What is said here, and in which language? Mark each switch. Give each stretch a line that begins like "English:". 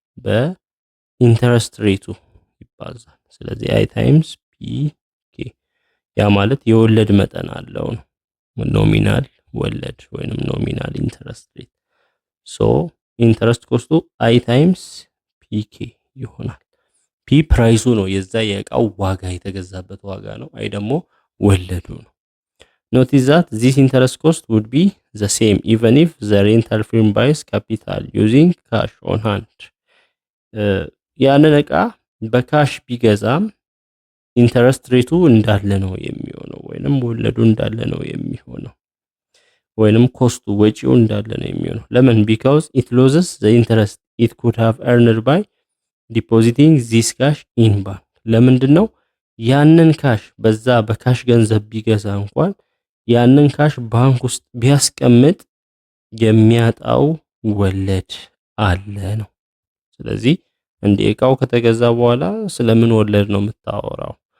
Amharic: በኢንተረስት ሬቱ ይባዛል። ስለዚህ I times PK ያ ማለት የወለድ መጠን አለው ነው። ኖሚናል ወለድ ወይንም ኖሚናል ኢንተረስት ሬት። ሶ ኢንተረስት ኮስቱ I ታይምስ PK ይሆናል። P ፕራይሱ ነው፣ የዛ የእቃው ዋጋ የተገዛበት ዋጋ ነው። I ደግሞ ወለዱ ነው።
English: Notice that this interest cost would be the same even if the rental firm buys capital using cash on hand።
Amharic: ያንን እቃ በካሽ ቢገዛም ኢንተረስት ሬቱ እንዳለ ነው የሚሆነው ወይንም ወለዱ እንዳለ ነው የሚሆነው ወይንም ኮስቱ ወጪው እንዳለ ነው የሚሆነው። ለምን?
English: because it loses the interest it could have earned by depositing this cash in bank።
Amharic: ለምንድን ነው? ያንን ካሽ በዛ በካሽ ገንዘብ ቢገዛ እንኳን ያንን ካሽ ባንክ ውስጥ ቢያስቀምጥ የሚያጣው ወለድ አለ ነው። ስለዚህ እንደ እቃው ከተገዛ በኋላ ስለምን ወለድ ነው የምታወራው?